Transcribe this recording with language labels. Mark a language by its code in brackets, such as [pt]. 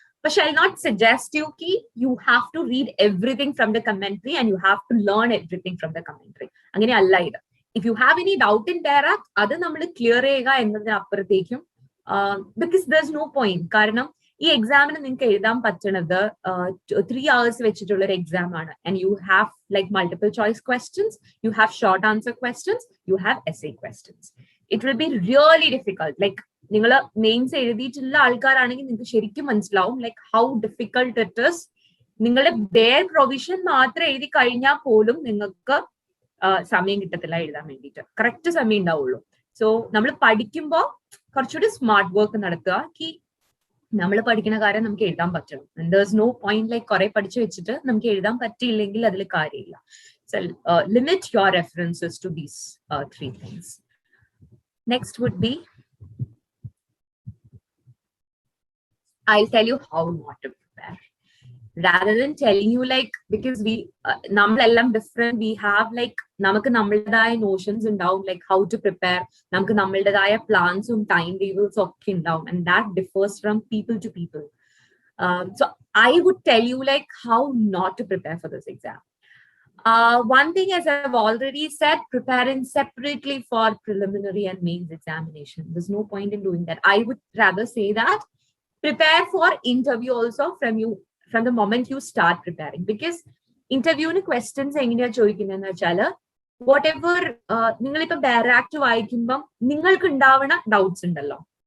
[en] But I'll not suggest you have to read everything from the commentary and you have to learn everything from the commentary. [ml] അങ്ങനെ അല്ല ഇത്. [en] If you have any doubt in their act, [ml] അത് നമ്മൾ clear ചെയ്യുക എന്നതിനപ്പുറത്തേക്കും, [en] because there's no point. [ml] കാരണം ഈ എക്സാമിന് നിങ്ങൾക്ക് എഴുതാൻ പറ്റുന്നത് 3 hours വെച്ചിട്ടുള്ള ഒരു എക്സാം ആണ്. [en] And you have like multiple choice questions, you have short answer questions, you have essay questions. It will be really difficult. Like [ml] നിങ്ങൾ മെയിൻസ് എഴുതിയിട്ടുള്ള ആൾക്കാരാണെങ്കിൽ നിങ്ങൾക്ക് ശരിക്കും മനസ്സിലാവും [en] Like how difficult it is. [ml] നിങ്ങളുടെ ഡെയർ പ്രൊവിഷൻ മാത്രം എഴുതി കഴിഞ്ഞാൽ പോലും നിങ്ങൾക്ക് സമയം കിട്ടത്തില്ല എഴുതാൻ വേണ്ടിയിട്ട്. കറക്റ്റ് സമയം ഉണ്ടാവുള്ളൂ. സോ നമ്മൾ പഠിക്കുമ്പോൾ കുറച്ചുകൂടി സ്മാർട്ട് വർക്ക് നടത്തുക. നമ്മൾ പഠിക്കുന്ന കാര്യം നമുക്ക് എഴുതാൻ പറ്റണം. [en] and there's no point like [ml] കുറെ പഠിച്ചു വെച്ചിട്ട് നമുക്ക് എഴുതാൻ പറ്റിയില്ലെങ്കിൽ അതിൽ കാര്യമില്ല. [en] So limit your references to these 3 things. Next would be, I'll tell you how not to prepare. Rather than telling you like, because we നമ്മളെല്ലാം different, we have like [ml] നമുക്ക് നമ്മളുടേതായ നോഷൻസ് ഉണ്ടാവും [en] like how to prepare. [ml] നമുക്ക് നമ്മളുടേതായ പ്ലാൻസും time ടേബിൾസും ഒക്കെ ഉണ്ടാവും, [en] and that differs from people to people. So I would tell you like how not to prepare for this exam. One thing, as I've already said, preparing separately for preliminary and mains examination. There's no point in doing that. I would rather say that prepare for interview also from the moment you start preparing, because interview questions [ml] എങ്ങനെയാ ചോദിക്കുന്നതെന്ന് വെച്ചാൽ [en] whatever [ml] നിങ്ങളിപ്പോ direct വായിക്കുമ്പം നിങ്ങൾക്ക് ഉണ്ടാവുന്ന doubts ഉണ്ടല്ലോ,